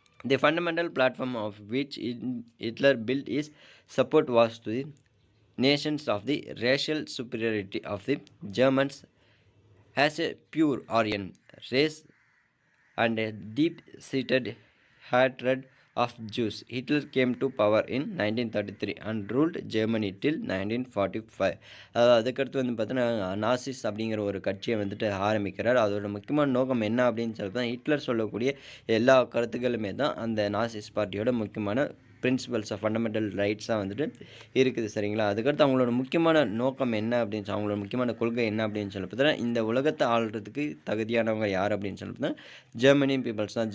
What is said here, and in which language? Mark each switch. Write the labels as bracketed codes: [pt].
[en] The fundamental platform of which Hitler built is support was to the nations of the racial superiority of the Germans has a pure Aryan race and a deep-seated hatred of Jews. Hitler came to power in 1933 and ruled Germany till 1945. [ta] அதுக்கடுத்து வந்து பார்த்தீங்கன்னா Nazis அப்படிங்கிற ஒரு கட்சியை வந்துட்டு ஆரம்பிக்கிறார். அதோட முக்கியமான நோக்கம் என்ன அப்படின்னு சொல்லி ஹிட்லர் சொல்லக்கூடிய எல்லா கருத்துக்களுமே தான் அந்த நாசிஸ் பார்ட்டியோட முக்கியமான பிரின்சிபல்ஸ் ஆஃப் ஃபண்டமெண்டல் ரைட்ஸாக வந்துட்டு இருக்குது சரிங்களா. அதுக்கடுத்து அவங்களோட முக்கியமான நோக்கம் என்ன அப்படின்னு அவங்களோட முக்கியமான கொள்கை என்ன அப்படின்னு சொல்லி பார்த்தீங்கன்னா இந்த உலகத்தை ஆள்றதுக்கு தகுதியானவங்க யார் அப்படின்னு சொல்லி பார்த்தீங்கன்னா ஜெர்மனியன் பீப்புள்ஸ் தான்.